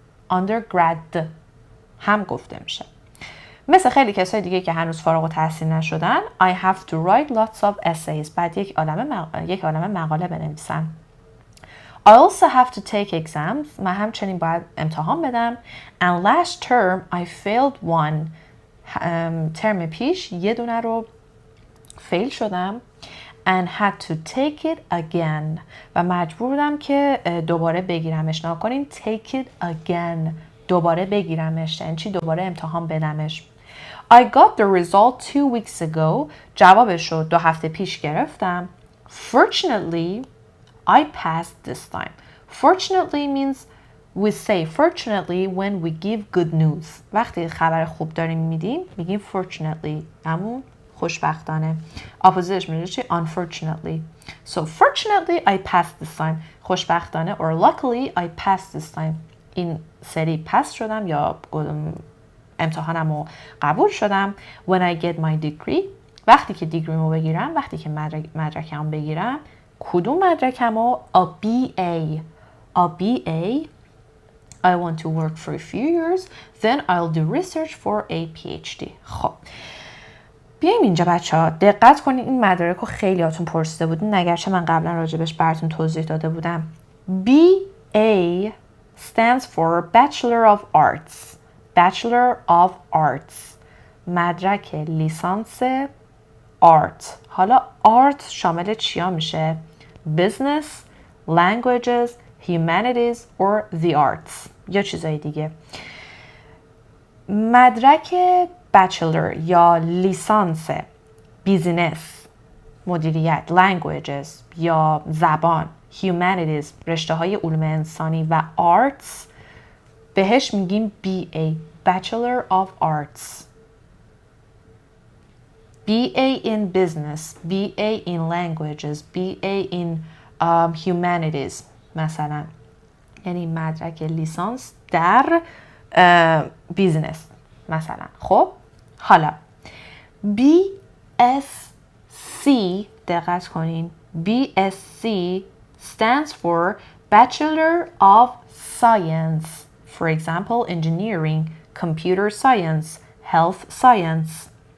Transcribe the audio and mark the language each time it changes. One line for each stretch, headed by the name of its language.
Persian: undergrad هم گفته میشه. مثل خیلی کسای دیگه که هنوز فارغ التحصیل نشدن
English: I have to write lots of essays.
Persian: بعد یک عالمه مقاله بنویسم.
English: I also have to take exams.
Persian: من همچنین باید امتحان بدم.
English: And last term I failed one.
Persian: ترم پیش یه دونه رو فیل شدم.
English: And had to take it again.
Persian: و مجبور بودم که دوباره بگیرمش. نکنین
English: take it again.
Persian: دوباره بگیرمش. یعنی چی؟ دوباره امتحان بدمش.
English: I got the result 2 weeks ago.
Persian: جوابش رو 2 هفته پیش گرفتم.
English: Fortunately, I passed this time. Fortunately means we say fortunately when we give good news.
Persian: وقتی خبر خوب داریم میدیم میگیم fortunately. همون خوشبختانه. اپوزیتش میشه چی؟ Unfortunately.
English: So fortunately I passed this time. خوشبختانه or luckily I passed this time.
Persian: این سری پس شدم یا امتحانم رو قبول شدم.
English: When I get my degree.
Persian: وقتی که دیگریمو بگیرم، وقتی که مدرکم بگیرم. کدوم مدرکم رو؟ A BA.
English: A BA. I want to work for a few years. Then I'll do research for a PhD.
Persian: خب بیایم اینجا بچه ها دقت کنید. این مدارک رو خیلی هاتون پرسیده بودین اگرچه من قبلا راجبش براتون توضیح داده بودم.
English: BA stands for Bachelor of Arts. Bachelor of Arts.
Persian: مدرک لیسانس آرت. حالا آرت شامل چیا میشه؟
English: Business, languages, humanities or the arts
Persian: یا چیزای دیگه. مدرک bachelor یا لیسانس بیزینس، مدیریت، languages یا زبان، humanities رشته های علوم انسانی و arts بهش میگیم BA Bachelor of Arts.
English: BA in business, BA in languages, BA in humanities مثلا.
Persian: یعنی مدرک لیسانس در بیزنس مثلا. خب حالا BSc
English: BSc دقت کنین BSc stands for Bachelor of Science. For example, engineering, computer science, health science.